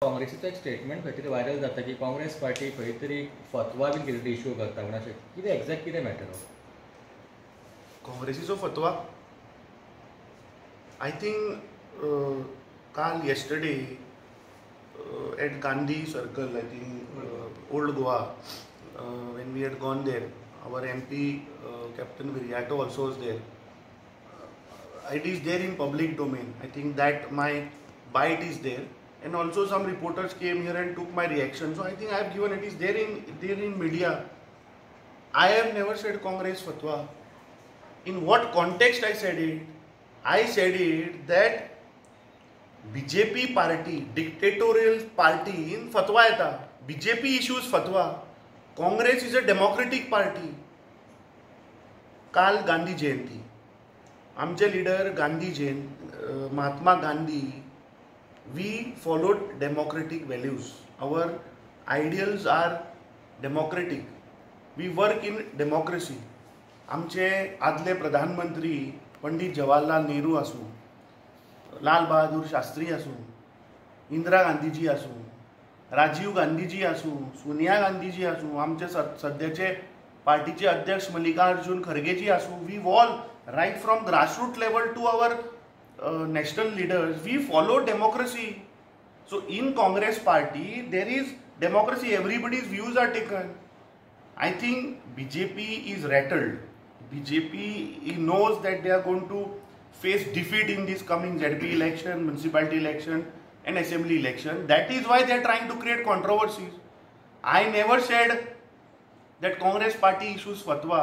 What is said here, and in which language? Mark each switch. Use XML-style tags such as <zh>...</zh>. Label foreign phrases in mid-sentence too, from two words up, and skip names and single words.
<kok>काँग्रेसीचो एक स्टेटमेंट खंय तरी व्हायरल जाता की काँग्रेस पार्टी खंय तरी फतवा बीन कितें इश्यू करता म्हण अशें कितें एक्झॅक्ट कितें मॅटर हो काँग्रेसीचो फतवा</kok> <en>I think काल येस्टरडे at Gandhi Circle, I think Old Goa, when we had gone there, our MP Captain Viriato also was there. It is there in public domain. I think that my bite is there, and also some reporters came here and took my reaction. So I think I have given, it is there in media. I have never said Congress fatwa. In what context I said it? I said it that BJP party, dictatorial party in fatwa येता. BJP issues fatwa. Congress is a democratic party.</en> <kok>काल गांधी जयंती. आमचे लीडर गांधी जयंती, महात्मा गांधी.</kok> <en>We followed democratic values. Our ideals are democratic. We work in democracy.</en> <kok>आमचे आदले प्रधानमंत्री पंडित जवाहरलाल नेहरू असू, लाल बहादूर शास्त्री असू, इंदिरा गांधीजी असू, राजीव गांधीजी असू, सोनिया गांधीजी असू, आमचे सध्याचे पार्टीचे अध्यक्ष मल्लिकार्जुन खरगेजी असू,</kok> <en>We all right from grassroot level to our national leaders, we follow democracy. So in Congress party there is democracy, everybody's views are taken. I think BJP is rattled. BJP knows that they are going to face defeat in this coming ZP election, municipality election and assembly election. That is why they are trying to create controversies. I never said that Congress party issues fatwa.</en>